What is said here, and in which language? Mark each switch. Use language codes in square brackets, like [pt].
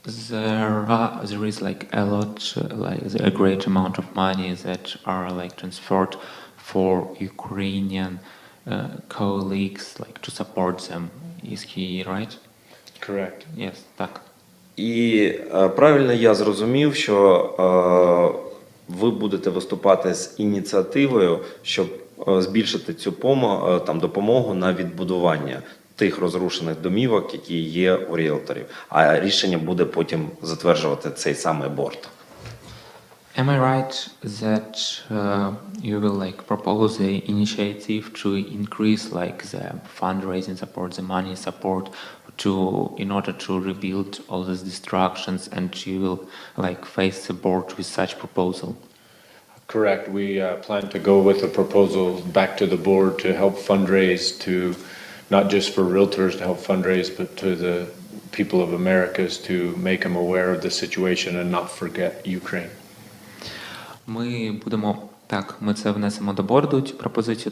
[en] There is like a lot, like a great amount of money that are like transferred for Ukrainian colleagues, like to support them. Is he right? Correct. Yes, [uk] так. І правильно я зрозумів, що ви будете виступати з ініціативою, щоб збільшити цю допомогу на відбудування тих розрушених домівок, які є у ріелторів. А рішення буде потім затверджувати цей самий борд. [en] Am I right that you will like propose the initiative to increase like the fundraising support, the money support in order to rebuild all these destructions, and you will like face the board with such proposal? Correct. We plan to go with a proposal back to the board to help fundraise to not just for realtors to help fundraise, but to the people of Americas to make them aware of the situation and not forget Ukraine. [uk] Ми це внесемо до борду, цю пропозицію.